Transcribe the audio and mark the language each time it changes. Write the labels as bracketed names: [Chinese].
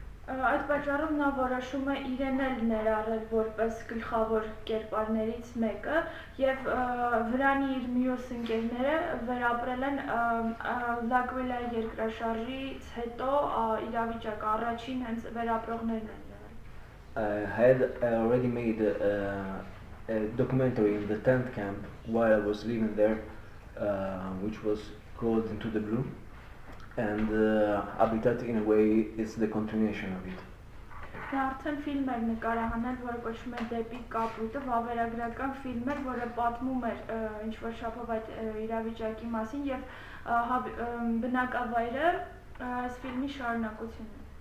[Armenian] Այդ պատճառով նա որոշում է իրեն էլ ներառել որպես գլխավոր կերպարներից մեկը եւ վրանի իր մյուս ընկերները վերապրել են Լակուիլա երկրաշարժից հետո իրավիճակը առաջին հենց վերապրողներն են եղել։ [English] I had already made a documentary in the tent camp while I was living there, which was called Into the Blue, and Habitat in a way is the continuation of it. [Armenian] Նա արդեն ֆիլմ էր նկարահանել, որը կոչվում է Դեպի կապույտը, վավերագրական ֆիլմ էր, որը պատմում էր ինչ-որ չափով այդ իրավիճակի մասին եւ բնակավայրը այս ֆիլմի շարունակությունն է։